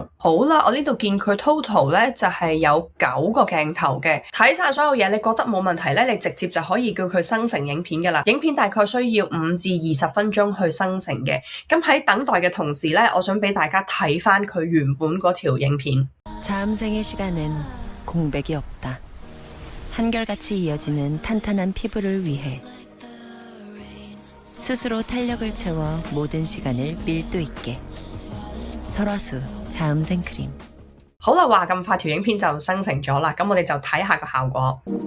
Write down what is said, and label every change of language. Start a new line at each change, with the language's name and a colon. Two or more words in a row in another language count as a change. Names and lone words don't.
Cantonese: 好啦，我呢度見佢 total 咧就係有9個鏡頭嘅，睇晒所有嘢，你覺得冇問題咧，你直接就可以叫佢生成影片㗎啦。影片大概需要5至20分鐘去生成嘅。咁喺等待嘅同時咧，我想俾大家睇翻佢原本嗰條影片。
Korean: 자음생의 시간은 공백이 없다. 한결같이 이어지는 탄탄한 피부를 위해 스스로 탄력을 채워 모든 시간을 밀도 있게. 설화수 자음생 크림.
Cantonese: 好啦，話咁快條影片就生成咗啦，咁我哋就睇下個效果。